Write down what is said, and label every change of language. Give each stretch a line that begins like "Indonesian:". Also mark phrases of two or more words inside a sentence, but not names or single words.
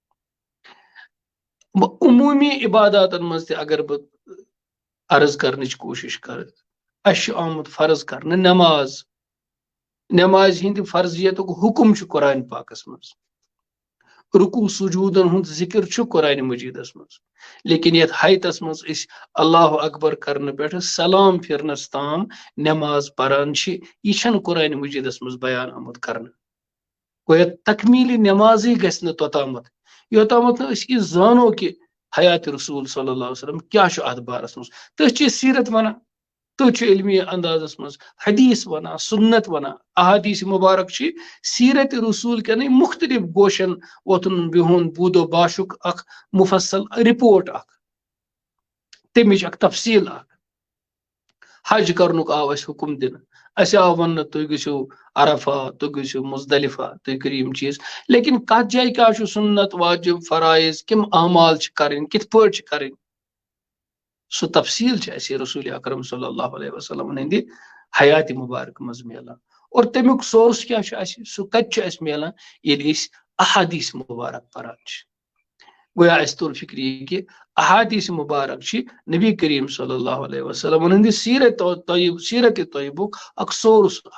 Kashmiri: عموٗمی عباداتن منٛز تہِ اگر بہٕ عرض کرنٕچ کوٗشش کرٕ، اسہِ چھُ آمُت فرض کرنہٕ نٮ۪ماز، نٮ۪مازِ ہٕنٛدِ فرضیتُک حکم چھُ قرآن پاکس منٛز، رکوع سجوٗدن ہُنٛد ذکر چھُ قرآن مجیٖدس منٛز، لیکن یتھ حیتس منٛز أسۍ
Arabic: اللہ اکبر
Kashmiri: کرنہٕ پٮ۪ٹھٕ سلام پھرنس تام نٮ۪ماز پران چھِ، یہِ چھنہٕ قرآن مجیٖدس منٛز بیان آمُت کرنہٕ۔ گویا تکمیلی نمازی گژھِ نہٕ توٚتامَتھ یوٚتامَتھ نہٕ أسۍ یہِ زانو کہِ حیات رسول
Arabic: صلی اللہ علیہ وسلم
Kashmiri: کیا چھُ اتھ بارس منٛز تٔتھۍ چھِ سیرت ونان تٔتھۍ چھُ علمی اندازس منٛز حدیث ونان سنت ونان احادیث مبارک چھِ سیرت رسول کٮ۪نٕے مختلف گوشن ووتھُن بِہُن بوٗدو باشُک اکھ مفصل رپورٹ اکھ تمِچ اکھ تفصیل اکھ حج کرنُک آو اَسہِ حکم دِنہٕ اَسہِ آو وننہٕ تُہۍ گٔژھِو عرفہ تُہۍ گٔژھِو مزدلفہ تُہۍ کٔرِو یِم چیٖز لیکن کتھ جایہِ کیٛاہ چھُ سنت واجب فرائض کِم اعمال چھِ کرٕنۍ کِتھ پٲٹھۍ چھِ کرٕنۍ سُہ تفصیل چھِ اَسہِ رسول اکرم
Arabic: صلی اللہ علیہ وسلم
Kashmiri: ہٕنٛدِ حیات مبارک منٛز میلان اور تمیُک سورس کیٛاہ چھُ اَسہِ سُہ کتہِ چھُ اَسہِ میلان ییٚلہِ أسۍ احادیث مبارک پران چھِ گویا اَسہِ توٚر فکر یہِ کہِ احادیث مبارک چھِ نبی کریم
Arabic: صلی اللہ علیہ وسلم
Kashmiri: ہٕنٛدِ سیرت طیبُک اکھ سورس